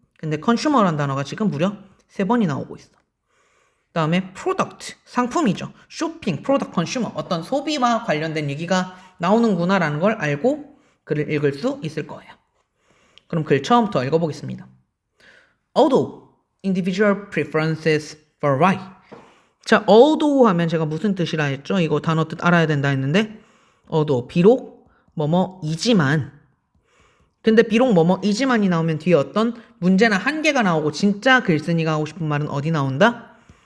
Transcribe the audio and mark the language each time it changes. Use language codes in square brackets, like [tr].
[ko] 근데 컨슈머란 단어가 지금 무려 3번이 나오고 있어. 그다음에 프로덕트, 상품이죠. 쇼핑, 프로덕트, 컨슈머, 어떤 소비와 관련된 얘기가 나오는구나라는 걸 알고 글을 읽을 수 있을 거예요. 그럼 글 처음부터 읽어보겠습니다. [en] Although individual preferences vary. [ko] 자, although 하면 제가 무슨 뜻이라 했죠? 이거 단어 뜻 알아야 된다 했는데, although, 비록 뭐뭐이지만, 근데 비록 뭐뭐이지만이 나오면 뒤에 어떤 문제나 한계가 나오고 진짜 글쓴이가 하고 싶은 말은 어디 나온다?